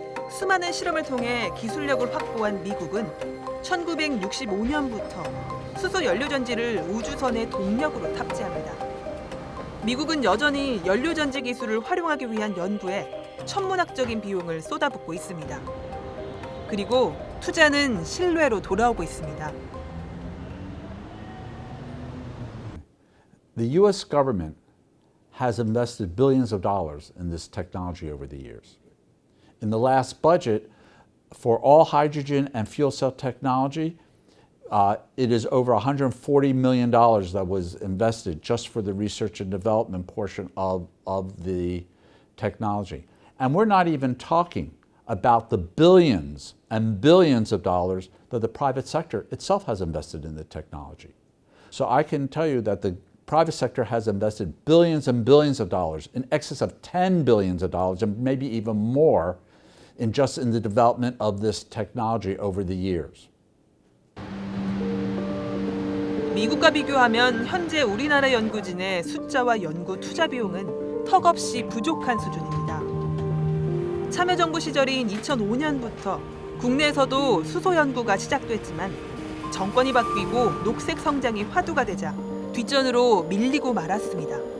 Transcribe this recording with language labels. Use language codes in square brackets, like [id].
[ko] 수많은 실험을 통해 기술력을 확보한 미국은 1965년부터 수소 연료전지를 우주선의 동력으로 탑재합니다. 미국은 여전히 연료전지 기술을 활용하기 위한 연구에 천문학적인 비용을 쏟아붓고 있습니다. 그리고 투자는 신뢰로 돌아오고 있습니다. [en] The US government has invested billions of dollars in this technology over the years. In the last budget, for all hydrogen and fuel cell technology, it is over $140 million that was invested just for the research and development portion of the technology. And we're not even talking about the billions and billions of dollars that the private sector itself has invested in the technology. So I can tell you that the private sector has invested billions and billions of dollars, in excess of $10 billion and maybe even more, in the development of this technology over the years. [ko] 미국과 비교하면 현재 우리나라 연구진의 숫자와 연구 투자 비용은 턱없이 부족한 수준입니다. 참여정부 시절인 2005년부터 국내에서도 수소 연구가 시작됐지만 정권이 바뀌고 녹색 성장이 화두가 되자 뒷전으로 밀리고 말았습니다.